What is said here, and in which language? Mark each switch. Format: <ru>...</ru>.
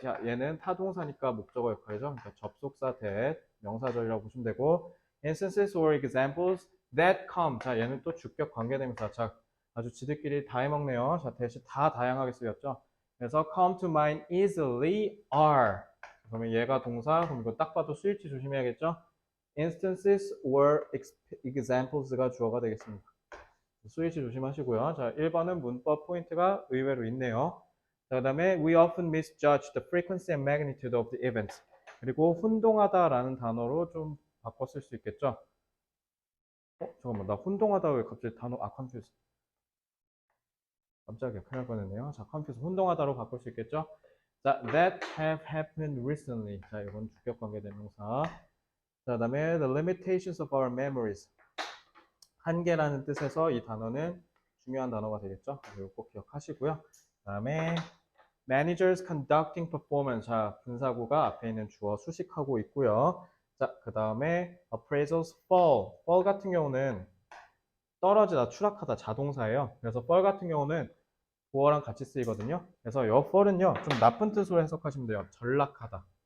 <ko>자, 얘는 타동사니까 목적어 역할이죠. 그러니까 접속사</ko> <en>that</en> <ko>명사절이라고 보시면 되고</ko> <en>instances or examples that come.</en> <ko>자, 얘는 또 주격 관계대명사. 자, 아주 지들끼리 다 해먹네요. 자, 대신 다 다양하게 쓰였죠. 그래서</ko> <en>come to mind easily are.</en> <ko>그러면 얘가 동사, 그럼 이거 딱 봐도 스위치 조심해야겠죠?</ko> <en>instances or examples</en> <ko>가 주어가 되겠습니다. 스위치 조심하시고요. 자, 1번은 문법 포인트가 의외로 있네요. 자, 그 다음에</ko> <en>we often misjudge the frequency and magnitude of the events.</en> <ko>그리고 혼동하다라는 단어로 좀 바꿔 쓸 수 있겠죠? 잠깐만, 나 혼동하다 왜 갑자기 단어, confuse. 깜짝이야, 큰일 날 뻔했네요. 자, confuse, 혼동하다로 바꿀 수 있겠죠? 자,</ko> <en>that have happened recently.</en> <ko>자, 이건 주격 관계대명사. 자, 그다음에</ko> <en>the limitations of our memories.</en> <ko>한계라는 뜻에서 이 단어는 중요한 단어가 되겠죠. 이거 꼭 기억하시고요. 그다음에</ko> <en>managers conducting performance.</en> <ko>자, 분사구가 앞에 있는 주어 수식하고 있고요. 자, 그다음에</ko> <en>appraisals fall.</en> <ko>fall 같은 경우는 떨어지다, 추락하다 자동사예요. 그래서 fall 같은 경우는 보어랑 같이 쓰이거든요. 그래서 여 fall은요, 좀 나쁜 뜻으로 해석하시면 돼요. 전락하다.</ko>